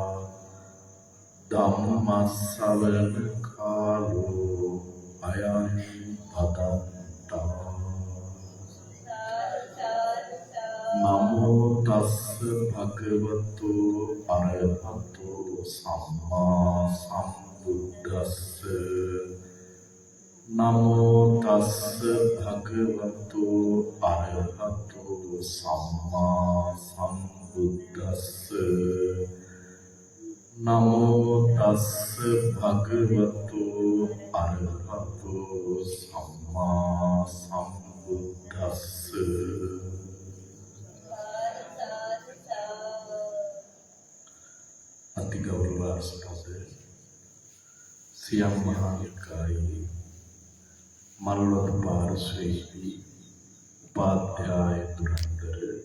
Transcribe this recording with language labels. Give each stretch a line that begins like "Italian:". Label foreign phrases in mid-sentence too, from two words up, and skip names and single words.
Pali: Dhammasavana kālo ayam bhadantā Namo tassa bhagavato arahato samma sambuddhassa Namo tassa bhagavato arahato samma sambuddhassa භගවතු අරහතු සම්මා සම්බුද්දස්ස
Sinhala: අති ගෞරවාස්පද සියම් මහා නිකායේ මල්වතු පාර්ශ්වයේදී උපාධ්‍යාය දුරන්තර